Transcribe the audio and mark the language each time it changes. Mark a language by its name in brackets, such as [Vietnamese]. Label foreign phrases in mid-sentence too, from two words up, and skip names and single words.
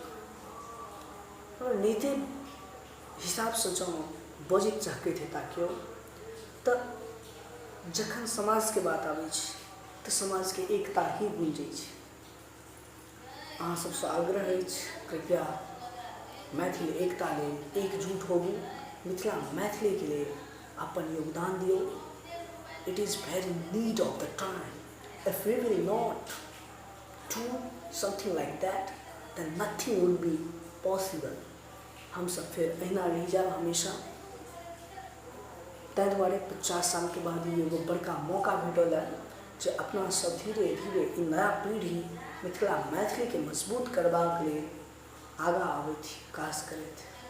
[Maithili] और नीति हिसाब से जँ बजैत चाहैत हेता केओ, तऽ जखन समाज के बात आबै छै तऽ समाज के एकता ही गूंजै छै। अहाँ सबसँ आग्रह अछि कृपया मैथिली एकता लेल एकजुट होबू, मिथिला मैथिली के लेल अपन योगदान दियौ। [English] It is very need of the time. If we will not do something like that, then nothing will be possible. [Maithili] हम सब फिर अहिना रह जाब हमेशा। ताहि दुआरे 50 साल के बाद ई एगो बड़का मौका भेटल है जे अपना सब धीरे धीरे ई नया पीढ़ी मिथिला मैथिली के मजबूत करबाक लेल आगाँ आबैत काज करैत।